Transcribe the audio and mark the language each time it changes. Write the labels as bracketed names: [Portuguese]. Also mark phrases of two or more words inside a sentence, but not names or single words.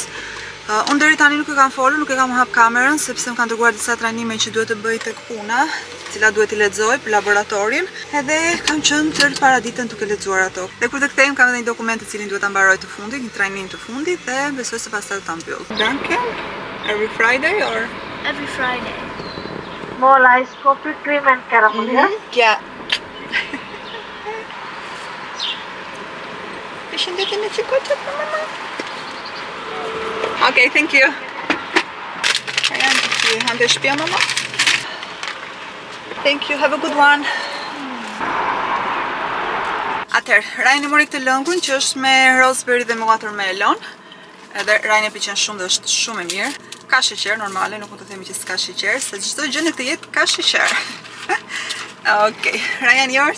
[Albanian] Unë deri tani nuk e kam folur, nuk e kam hap kamerën sepse më kanë dërguar disa trajnime që duhet të bëj tek puna, të cilat duhet i lexoj për laboratorin, edhe kam qenë tërë paraditën duke lexuar ato. Dhe kur të kthejmë kam edhe një dokument të cilin duhet ta mbaroj të fundit, një trajnim të fundit dhe besoj se pastaj do ta mbyll. [English] Duncan, every Friday or every Friday? More ice coffee, cream and caramel. Yeah. [Albanian] Përshëndetje me çikoçet për mama. [English] Okay, thank you. [Albanian] Ryan, ti hande shtëpia mama? [English] Thank you, have a good one. [Albanian] Atëherë, Ryan e mori këtë lëngun që është me raspberry dhe me watermelon. Edhe Ryan e pëlqen shumë dhe është shumë e mirë. Ka sheqer normale, nuk mund të themi që s'ka sheqer, se çdo gjë në këtë jetë ka sheqer. [English] Okay, Ryan, yours?